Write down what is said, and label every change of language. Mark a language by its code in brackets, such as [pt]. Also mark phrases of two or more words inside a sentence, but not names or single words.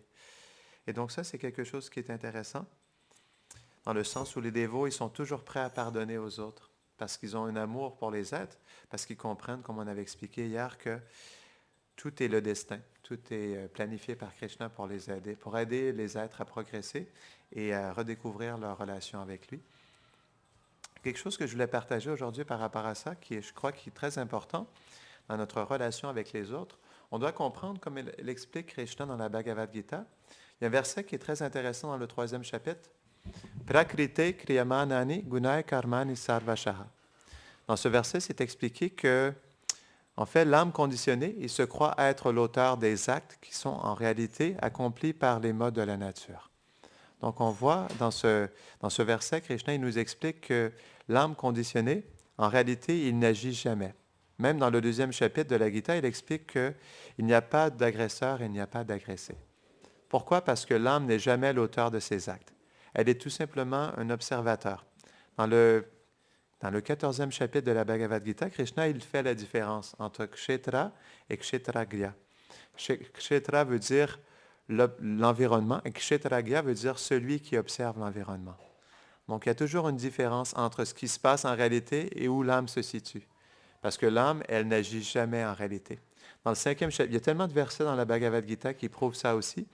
[fr] Et donc ça, c'est quelque chose qui est intéressant, dans le sens où les dévots, ils sont toujours prêts à pardonner aux autres, parce qu'ils ont un amour pour les êtres, parce qu'ils comprennent, comme on avait expliqué hier, que tout est le destin, tout est planifié par Krishna pour aider les êtres à progresser et à redécouvrir leur relation avec lui. Quelque chose que je voulais partager aujourd'hui par rapport à ça, je crois, qui est très important dans notre relation avec les autres, on doit comprendre, comme l'explique Krishna dans la Bhagavad Gita, il y a un verset qui est très intéressant dans le 3e chapitre. [sa] Prakrite kriyamanani gunai karmani sarvashaha. [fr] Dans ce verset, c'est expliqué que, en fait, l'âme conditionnée, il se croit être l'auteur des actes qui sont en réalité accomplis par les modes de la nature. Donc, on voit dans ce verset, Krishna, il nous explique que l'âme conditionnée, en réalité, il n'agit jamais. Même dans le 2e chapitre de la Gita, il explique qu'il n'y a pas d'agresseur et il n'y a pas d'agressé. Pourquoi? Parce que l'âme n'est jamais l'auteur de ses actes. Elle est tout simplement un observateur. Dans le 14e chapitre de la Bhagavad Gita, Krishna, il fait la différence entre kshetra et kshetragya. Kshetra veut dire l'environnement et kshetragya veut dire celui qui observe l'environnement. Donc, il y a toujours une différence entre ce qui se passe en réalité et où l'âme se situe. Parce que l'âme, elle n'agit jamais en réalité. Dans le 5e chapitre, il y a tellement de versets dans la Bhagavad Gita qui prouvent ça aussi.